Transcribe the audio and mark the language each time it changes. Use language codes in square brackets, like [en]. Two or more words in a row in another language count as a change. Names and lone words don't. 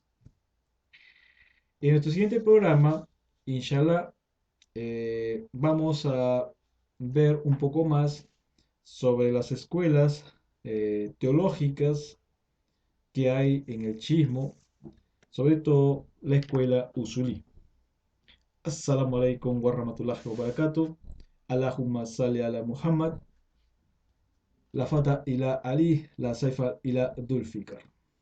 [es] En nuestro siguiente programa, inshallah, vamos a ver un poco más sobre las escuelas teológicas que hay en el chismo, sobre todo la escuela usulí. [ar] السلام عليكم ورحمة الله وبركاته. اللهم صل على محمد. لا فتى إلا علي، لا سيف إلا ذو الفقار.